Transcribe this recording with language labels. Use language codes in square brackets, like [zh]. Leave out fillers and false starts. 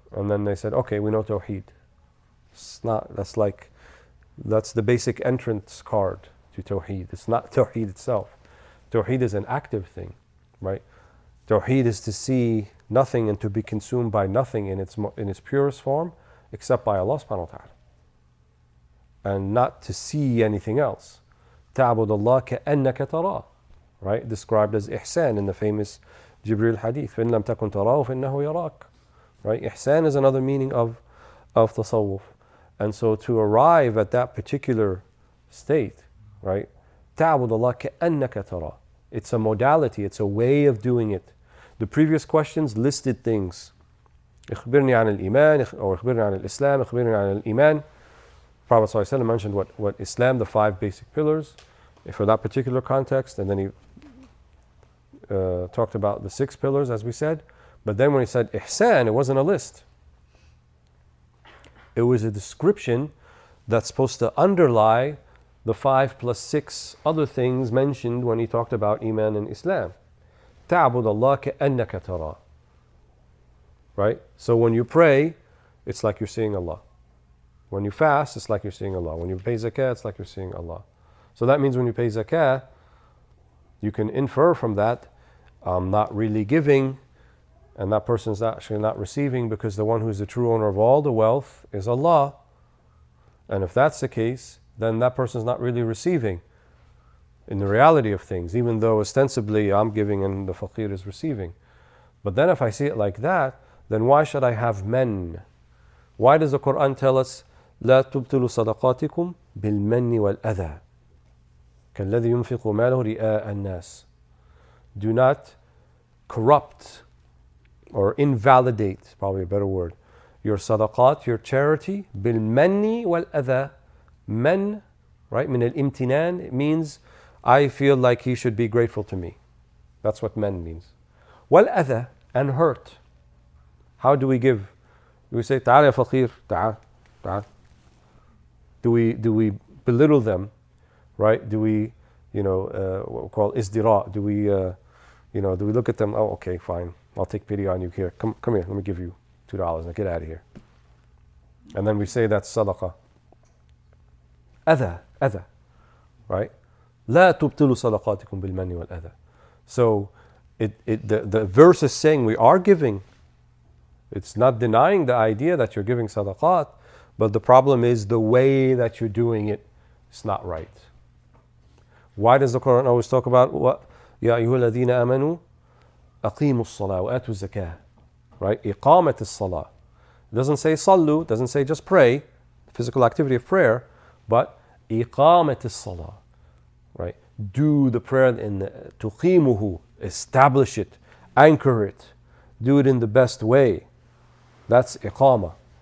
[en] And then they said, okay, we know tawheed. It's not, that's the basic entrance card to tawheed. It's not tawheed itself. Tawheed is an active thing, right? Tawheed is to see nothing and to be consumed by nothing in its purest form, except by Allah subhanahu wa ta'ala. And not to see anything else. [ar] تَعْبُدَ اللَّهَ كَأَنَّكَ تَرَاهُ, right? [en] Described as ihsan in the famous Jibril hadith. [ar] فَإِن لَمْ تَكُنْ تَرَاهُ فَإِنَّهُ يَرَاكَ. Right? [en] Ihsan is another meaning of tasawwuf. And so to arrive at that particular state, right? [ar] تَعْبُدَ اللَّهَ كَأَنَّكَ تَرَاهُ. [en] It's a modality, it's a way of doing it. The previous questions listed things. [ar] اخبرني عن الإيمان or اخبرني عن الإسلام اخبرني عن الإيمان. [en] Prophet ﷺ mentioned what Islam, the 5 basic pillars for that particular context, and then he talked about the 6 pillars as we said. But then when he said ihsan, it wasn't a list. It was a description that's supposed to underlie the 5 plus 6 other things mentioned when he talked about Iman and Islam. [ar] تعبد الله كأنك تراه. Right? [en] So when you pray, it's like you're seeing Allah. When you fast, it's like you're seeing Allah. When you pay zakah, it's like you're seeing Allah. So that means when you pay zakah, you can infer from that, I'm not really giving, and that person's actually not receiving, because the one who's the true owner of all the wealth is Allah. And if that's the case, then that person's not really receiving in the reality of things, even though ostensibly I'm giving and the faqir is receiving. But then if I see it like that, then why should I have men? Why does the Quran tell us [ar] لا تبطلوا صدقاتكم بالمن والأذى كالذي ينفق ماله رئاء الناس. [en] Do not corrupt or invalidate, probably a better word, your sadaqat, your charity, [ar] بالمن والأذى. [en] Men, right, [ar] من الامتنان, [en] it means I feel like he should be grateful to me. That's what men means. [ar] والأذى, [en] and hurt. How do we give? Do we say [ar] تعال يا فقير تعال تعال? [en] Do we belittle them, right? Do we, what we call izdira? Do we, do we look at them? Oh, okay, fine. I'll take pity on you here. Come here. Let me give you $2. Now get out of here. And then we say that's sadaqah. Adha, right? [ar] لا تبطلوا صدقاتكم بالمن والأذى. [en] So the verse is saying we are giving. It's not denying the idea that you're giving sadaqat, but the problem is the way that you're doing it is not right. Why does the Quran always talk about what? [ar] يا أيها الذين آمنوا أقيموا الصلاة وآتوا الزكاة. Right? إقامة الصلاة. [en] It doesn't say [ar] صلوا, [en] it doesn't say just pray, physical activity of prayer, but [ar] إقامة الصلاة. [en] Right? Do the prayer in تقيمه, establish it, anchor it, do it in the best way. That's إقامة.